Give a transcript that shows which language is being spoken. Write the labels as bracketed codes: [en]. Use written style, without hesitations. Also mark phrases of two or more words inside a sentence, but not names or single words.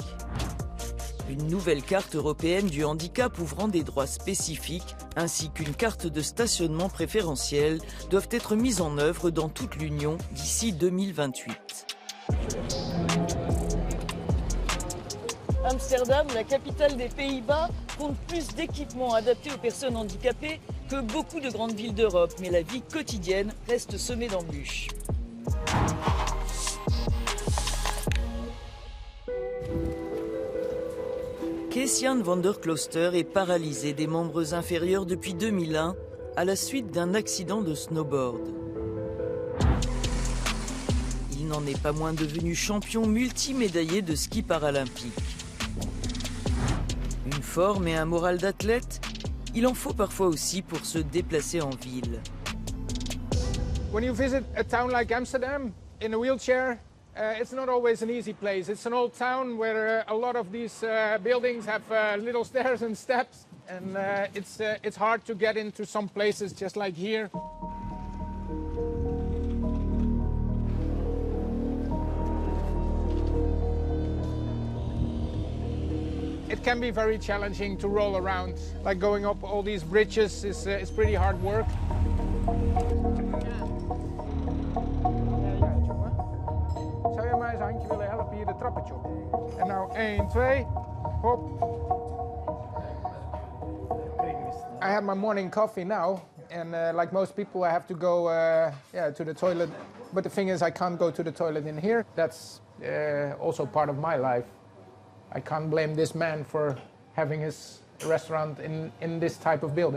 [fr] Une nouvelle carte européenne du handicap ouvrant des droits spécifiques, ainsi qu'une carte de stationnement préférentielle, doivent être mises en œuvre dans toute l'Union d'ici 2028. Amsterdam, la capitale des Pays-Bas, compte plus d'équipements adaptés aux personnes handicapées que beaucoup de grandes villes d'Europe, mais la vie quotidienne reste semée d'embûches. Kees-Jan van der Klooster est paralysé des membres inférieurs depuis 2001 à la suite d'un accident de snowboard. Il n'en est pas moins devenu champion multimédaillé de ski paralympique. Une forme et un moral d'athlète, il en faut parfois aussi pour se déplacer en ville. [en] When you visit a town like Amsterdam in a wheelchair, it's not always an easy place. It's an old town where a lot of these buildings have little stairs and steps, and it's hard to get into some places just like here. It can be very challenging to roll around. Like going up all these bridges is pretty hard work. [nl] Zou je mij eens een handje willen helpen hier de trappetje op? En nou 1, 2, hop. [en] I had my morning coffee now, and like most people I have to go to the toilet. But the thing is I can't go to the toilet in here. That's also part of my life. I can't blame this man for having his restaurant in this type of building.